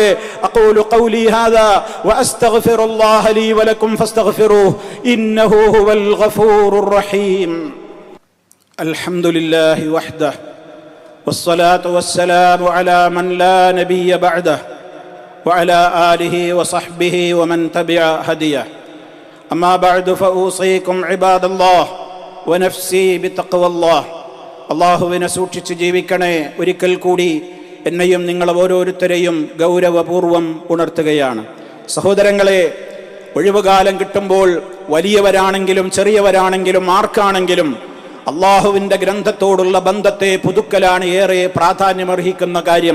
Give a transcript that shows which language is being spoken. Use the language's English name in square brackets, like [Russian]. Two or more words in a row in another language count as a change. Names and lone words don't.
[Arabic] أقول قولي هذا وأستغفر الله لي ولكم فاستغفروه إنه هو الغفور الرحيم. الحمد لله وحده والصلاة والسلام على من لا نبي بعده وعلى آله وصحبه ومن تبع هداه. أما بعد فأوصيكم عباد الله ونفسي بتقوى الله. [Malayalam] അല്ലാഹുവിനെ സൂക്ഷിച്ച് ജീവിക്കണേ. ഒരിക്കൽ കൂടി എന്നെയും നിങ്ങൾ ഓരോരുത്തരെയും ഗൗരവപൂർവം ഉണർത്തുകയാണ്. സഹോദരങ്ങളെ, ഒഴിവുകാലം കിട്ടുമ്പോൾ വലിയവരാണെങ്കിലും ചെറിയവരാണെങ്കിലും ആർക്കാണെങ്കിലും അല്ലാഹുവിൻ്റെ ഗ്രന്ഥത്തോടുള്ള ബന്ധത്തെ പുതുക്കലാണ് ഏറെ പ്രാധാന്യമർഹിക്കുന്ന കാര്യം.